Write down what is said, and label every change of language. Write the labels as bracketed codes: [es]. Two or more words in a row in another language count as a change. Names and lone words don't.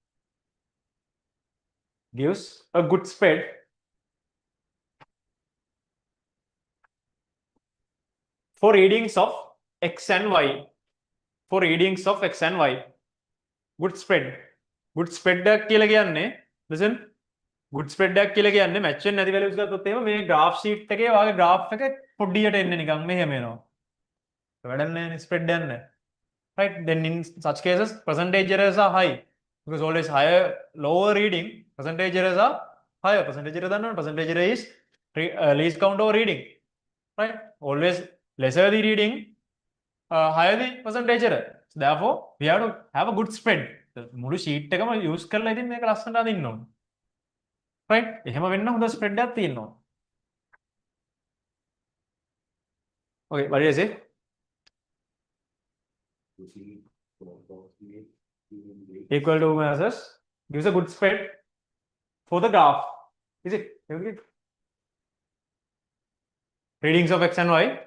[en] Gives a good spread for readings of x and y. For readings of x and y. Good spread. Good spread [si] කියලා කියන්නේ listen. [en] Good spread [si] කියලා කියන්නේ match වෙන්නේ නැති values ගත්තොත් එහෙම මේ [en] graph sheet [si] එකේ වාගේ graph එක පොඩ්ඩියට එන්නේ නිකන් මෙහෙම එනවා. වැඩක් නැහැ spread යන්නේ. [en] Right? Then in such cases percentage errors are high because always higher lower reading percentage errors are higher. Percentage error දන්නවනේ percentage error is least count over reading. Right? Always lesser the reading higher the percentage error. So therefore we have to have a good spread. [si] මුළු sheet එකම use කරලා ඉතින් මේක ලස්සනට අදින්න ඕනේ. Right? එහෙම වෙන්න හොඳ spread එකක් තියෙනවා. [en] Okay, what did I say? Equal to versus gives a good spread for the graph. Is it? Readings of x and y.